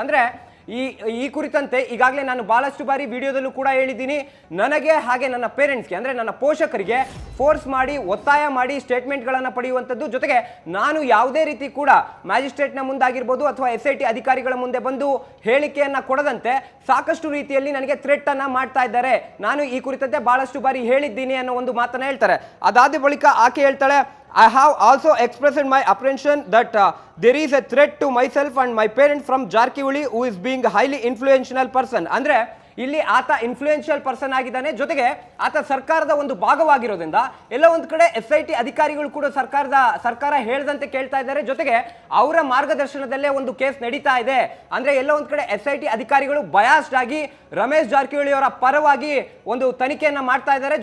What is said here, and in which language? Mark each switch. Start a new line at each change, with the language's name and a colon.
Kannada: ಅಂದ್ರೆ ಈ ಕುರಿತಂತೆ ಈಗಾಗಲೇ ನಾನು ಬಹಳಷ್ಟು ಬಾರಿ ವಿಡಿಯೋದಲ್ಲೂ ಕೂಡ ಹೇಳಿದ್ದೀನಿ, ನನಗೆ ಹಾಗೆ ನನ್ನ ಪೇರೆಂಟ್ಸ್ಗೆ ಅಂದ್ರೆ ನನ್ನ ಪೋಷಕರಿಗೆ ಫೋರ್ಸ್ ಮಾಡಿ, ಒತ್ತಾಯ ಮಾಡಿ ಸ್ಟೇಟ್ಮೆಂಟ್ಗಳನ್ನು ಪಡೆಯುವಂಥದ್ದು, ಜೊತೆಗೆ ನಾನು ಯಾವುದೇ ರೀತಿ ಕೂಡ ಮ್ಯಾಜಿಸ್ಟ್ರೇಟ್ನ ಮುಂದಾಗಿರ್ಬೋದು ಅಥವಾ SIT ಅಧಿಕಾರಿಗಳ ಮುಂದೆ ಬಂದು ಹೇಳಿಕೆಯನ್ನ ಕೊಡದಂತೆ ಸಾಕಷ್ಟು ರೀತಿಯಲ್ಲಿ ನನಗೆ ಥ್ರೆಟ್ ಅನ್ನ ಮಾಡ್ತಾ ಇದ್ದಾರೆ, ನಾನು ಈ ಕುರಿತಂತೆ ಬಹಳಷ್ಟು ಬಾರಿ ಹೇಳಿದ್ದೀನಿ ಅನ್ನೋ ಒಂದು ಮಾತನ್ನ ಹೇಳ್ತಾರೆ. ಅದಾದ ಬಳಿಕ ಆಕೆ ಹೇಳ್ತಾಳೆ,
English: I have also expressed my apprehension that there is a threat to myself and my parents from Jarkihoಳಿ who is being a highly influential person.
Kannada: ಅಂದ್ರೆ ಇಲ್ಲಿ ಆತ ಇನ್ಫ್ಲೂಯೆನ್ಷಿಯಲ್ ಪರ್ಸನ್ ಆಗಿದ್ದಾನೆ, ಜೊತೆಗೆ ಆತ ಸರ್ಕಾರದ ಒಂದು ಭಾಗವಾಗಿರೋದ್ರಿಂದ ಎಲ್ಲ ಒಂದು ಕಡೆ SIT ಅಧಿಕಾರಿಗಳು ಕೂಡ ಸರ್ಕಾರ ಹೇಳ್ದಂತೆ ಕೇಳ್ತಾ ಇದ್ದಾರೆ, ಜೊತೆಗೆ ಅವರ ಮಾರ್ಗದರ್ಶನದಲ್ಲೇ ಒಂದು ಕೇಸ್ ನಡೀತಾ ಇದೆ. ಅಂದ್ರೆ ಎಲ್ಲ ಒಂದು ಕಡೆ SIT ಅಧಿಕಾರಿಗಳು ಬಯಾಸ್ಡ್ ಆಗಿ ರಮೇಶ್ ಜಾರಕಿಹೊಳಿ ಅವರ ಪರವಾಗಿ ಒಂದು ತನಿಖೆಯನ್ನ ಮಾಡ್ತಾ ಇದ್ದಾರೆ.